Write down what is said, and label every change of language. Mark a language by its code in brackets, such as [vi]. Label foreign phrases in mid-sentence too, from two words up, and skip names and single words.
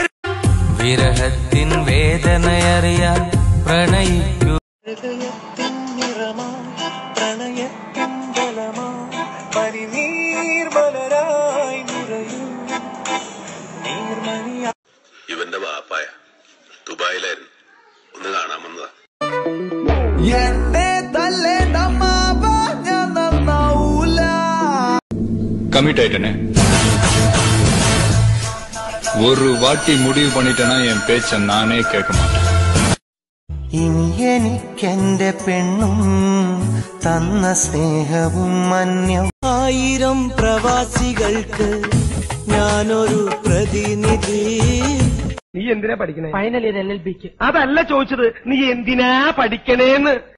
[ml] വിരഹത്തിൻ വേദനയറിയാൻ പ്രണയിക്കൂ. ഇവന്റെ വാപ്പായ ദുബായിലായിരുന്നു, ഒന്ന് കാണാൻ വന്നതാ. [ta] கமிட் ஆயிட்டனே. ஒரு வாட்டி முடிவு பண்ணிட்டேன்னா என் பேச்ச நானே கேட்க மாட்டேன். [ml] ഇനി എനിക്കെന്റെ പെണ്ണും തന്ന സ്നേഹവും മന്യം. 1000 പ്രവാസികൾക്ക് ഞാനൊരു പ്രതിനിധി. നീ എന്തിനാ പഠിക്കണേ? [en] final year [ml] LLB-ക്ക്. അതല്ല ചോദിച്ചത്, നീ എന്തിനാ പഠിക്കണേന്ന്.